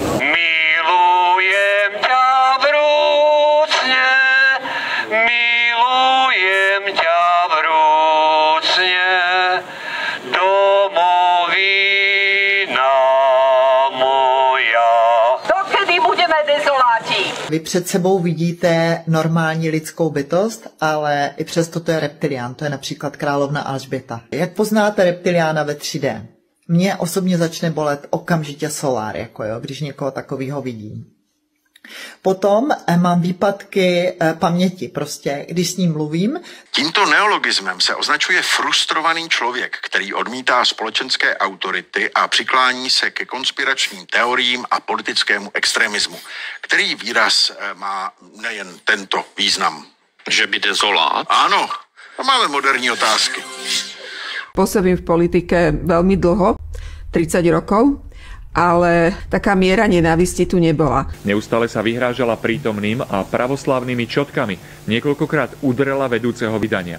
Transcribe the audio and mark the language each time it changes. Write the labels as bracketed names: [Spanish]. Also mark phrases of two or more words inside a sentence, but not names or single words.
[Slovak] Milujem ťa vrúcne, milujem ťa vrúcne, domovina moja. Dokedy budeme dezoláti? [Czech] Vy před sebou vidíte normální lidskou bytost, ale i přesto to je reptilián, to je například královna Alžběta. Jak poznáte reptiliána ve 3D? Mně osobně začne bolet okamžitě solár, když někoho takového vidím. Potom mám výpadky paměti, prostě, když s ním mluvím. Tímto neologismem se označuje frustrovaný člověk, který odmítá společenské autority a přiklání se ke konspiračním teoriím a politickému extremismu, který výraz má nejen tento význam. Že by dezolát? [Slovak] Áno, a máme moderní otázky. Pôsobím v politike veľmi dlho, 30 rokov, ale taká miera nenávisti tu nebola. Neustále sa vyhrážala prítomným a pravoslávnymi čotkami. Niekoľkokrát udrela vedúceho vydania.